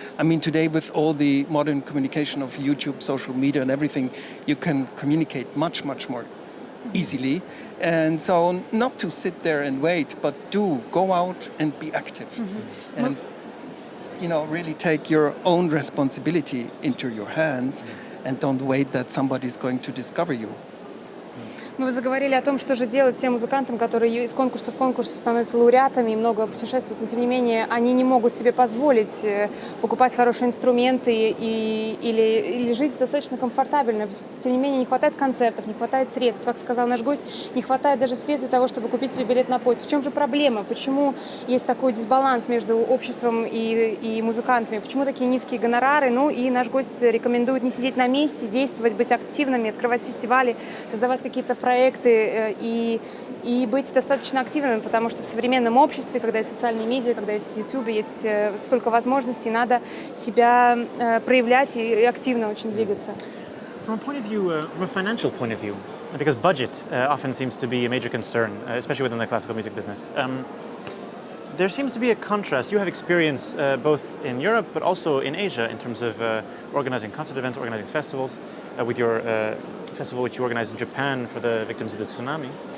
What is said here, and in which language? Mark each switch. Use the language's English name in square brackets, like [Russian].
[English] I mean, today with all the modern communication of YouTube, social media and everything, you can communicate much, much more easily. And so not to sit there and wait, but do go out and be active. And, really take your own responsibility into your hands and don't wait that somebody's going to discover you. [Russian] Мы заговорили о том, что же делать тем музыкантам, которые из конкурса в конкурс становятся лауреатами и много путешествуют, но тем не менее они не могут себе позволить покупать хорошие инструменты или жить достаточно комфортабельно. Тем не менее не хватает концертов, не хватает средств, как сказал наш гость, не хватает даже средств для того, чтобы купить себе билет на поезд. В чем же проблема? Почему есть такой дисбаланс между обществом и музыкантами? Почему такие низкие гонорары? Ну и наш гость рекомендует не сидеть на месте, действовать, быть активными, открывать фестивали, создавать какие-то проекты и быть достаточно активными, потому что в современном обществе, когда есть социальные медиа, когда есть YouTube, есть столько возможностей, надо себя проявлять и активно очень двигаться. [English] From a financial point of view, because budget often seems to be a major concern, especially within the classical music business. There seems to be a contrast. You have experience both in Europe but also in Asia in terms of organizing concert events, organizing festivals, with your festival which you organized in Japan for the victims of the tsunami.